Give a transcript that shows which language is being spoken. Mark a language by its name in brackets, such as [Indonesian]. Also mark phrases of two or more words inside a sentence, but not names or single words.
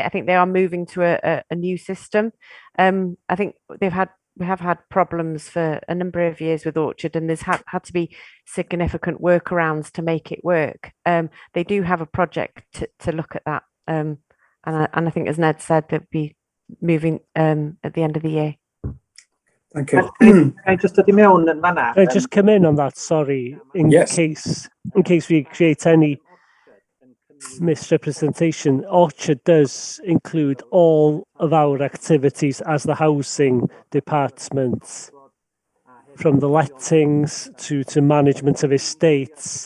[English] I think they are moving to a new system. I think we have had problems for a number of years with Orchard, and there's had to be significant workarounds to make it work. They do have a project to look at that, and I think, as Ned said, they'll be moving at the end of the year. Thank you. Can I just add [Welsh] mewn yn fan'na? [English] Can I just come in on that? Sorry, in case we create any misrepresentation, Orchard does include all of our activities as the housing department, from the lettings to management of estates.